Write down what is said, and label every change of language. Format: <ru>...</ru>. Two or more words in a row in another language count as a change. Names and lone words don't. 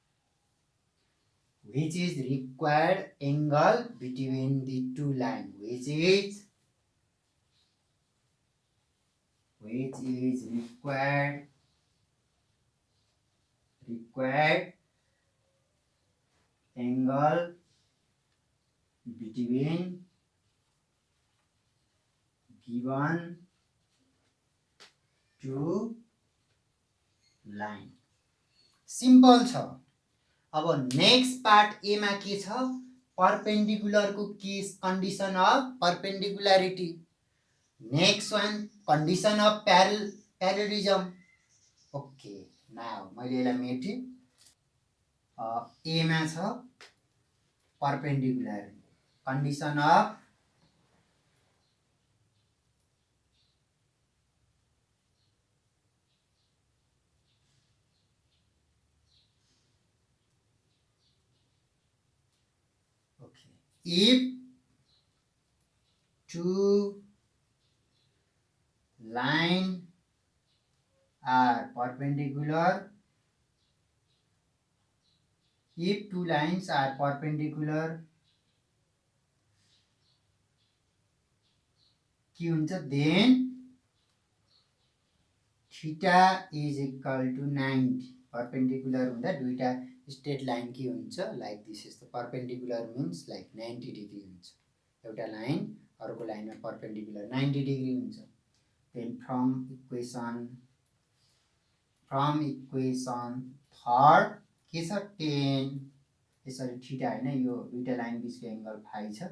<en>which is required angle between the two lines, which is required angle between given two line।</en> <ne>सिम्पल छ। अब</ne> <en>next part</en> <ne>ए मा के छ,</ne> <en>perpendicular को case condition of perpendicularity। next one condition of parallelism. okay, now</en> <ne>मैले यसलाई मेटेँ। ए मा छ</ne> <en>perpendicular condition of if two lines are perpendicular, if two lines are perpendicular</en> <ne>के हुन्छ,</ne> <en>then theta is equal to 90।</en> <ne>perpendicular हुँदा दुईटा</ne> <en>straight line</en> <ne>के हुन्छ,</ne> <en>like this is the perpendicular means like 90 degree हुन्छ।</en> <ne>एउटा लाइन अर्को लाइनमा परपेंडिकुलर 90 डिग्री हुन्छ।</ne> <en>then from equation third</en> <ne>के छ 10, यसरी थीटा हैन, यो दुईटा लाइन बीचको एंगल फाइ छ।</ne>